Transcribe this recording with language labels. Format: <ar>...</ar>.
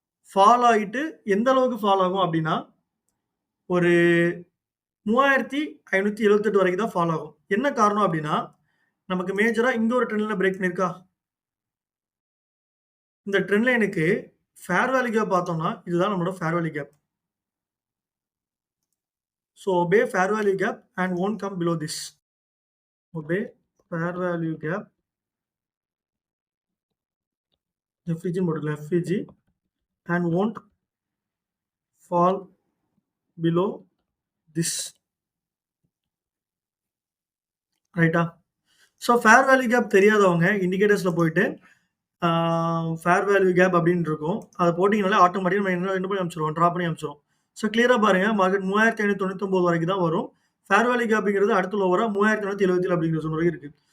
<ta>Fall ஆயிட்டு எந்த அளவுக்கு ஃபால் ஆகும் அப்படின்னா, ஒரு 3578 வரைக்கும் தான் ஃபால் ஆகும். என்ன காரணம் அப்படின்னா, நமக்கு மேஜரா இங்க ஒரு ட்ரெண்ட் லைன் பிரேக் பண்ணியிருக்கா? இந்த ட்ரெண்ட் லைனுக்கு ஃபேர் வேல்யூ கேப் பார்த்தோம்னா, இதுதான் நம்மளோட fair value gap.</ta> <en>So obey fair value gap and won't come below this. Obey fair value gap.</en> <ta>FVG போட்டுக்கலாம்.</ta> <en>FVG and won't fall below this.</en> <ta>ரைட்டா? So fair value gap தெரியாதவங்க இண்டிகேட்டர்ஸ்ல போயிட்டு fair value gap அப்படின்னு இருக்கும். அதை போட்டிங்கனாலே ஆட்டோமேட்டிக்கா நம்ம என்ன பண்ணி அனுப்பிச்சிருவோம், ட்ரா பண்ணி அனுப்பிச்சிருவோம். ஸோ கிளியரா பாருங்க மார்க்கெட் 3599 வரைக்கும் தான் வரும். ஃபேர் வேல்யூ கேப்ங்கிறது அடுத்த லோவரா 3977 அப்படிங்கிற சொன்ன வரைக்கும் இருக்கு.</ta>